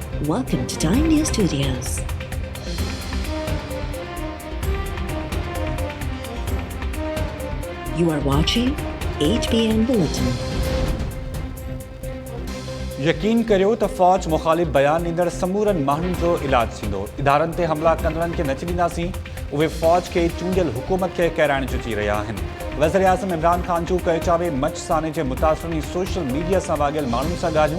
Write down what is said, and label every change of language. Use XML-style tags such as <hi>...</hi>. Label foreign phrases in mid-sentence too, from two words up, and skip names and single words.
<en>Welcome to Time News Studios. You are watching HBN Bulletin.</en> <sd>यकीन करियो त फ़ौज मुख़ालिफ़ बयान ॾींदड़ समूरनि माण्हुनि जो इलाज थींदो। इदारनि ते हमला कंदड़नि खे न छॾींदासीं। उहे फ़ौज खे चूंडियल हुकूमत खे कहराइण जो चई रहिया आहिनि। वज़ीर आज़म इमरान ख़ान जो कयचा में मचसाने जे मुतासिरनि</sd> <en>social media</en> <sd>सां वाॻियल माण्हुनि सां ॻाल्हियूं।</sd>